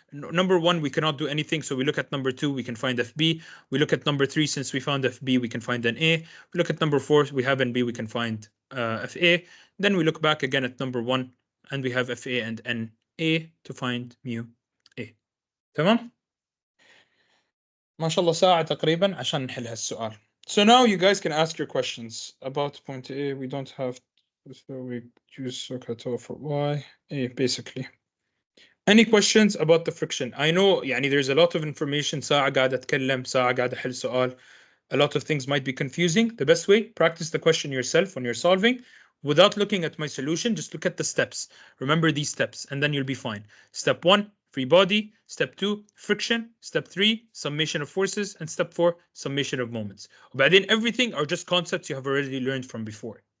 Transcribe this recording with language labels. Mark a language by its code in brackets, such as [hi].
[en] Number 1, we cannot do anything, so we look at number 2, we can find FB. We look at number 3, since we found FB, we can find an A. We look at number 4, we have NB, we can find FA. Then we look back again at number 1, and we have FA and NA to find mu A. [ar] تمام؟ ما شاء الله ساعة تقريبا عشان نحل هالسؤال. [en] So now you guys can ask your questions about point A. We don't have, so we use SOHCAHTOA for Y, A basically. Any questions about the friction? I know يعني there's a lot of information. [ar] ساعة قاعد أتكلم، ساعة قاعد أحل سؤال. [en] A lot of things might be confusing. The best way, practice the question yourself when you're solving. Without looking at my solution, just look at the steps. Remember these steps, and then you'll be fine. Step 1, free body. Step 2, friction. Step 3, summation of forces. And step 4, summation of moments. وبعدين everything are just concepts you have already learned from before.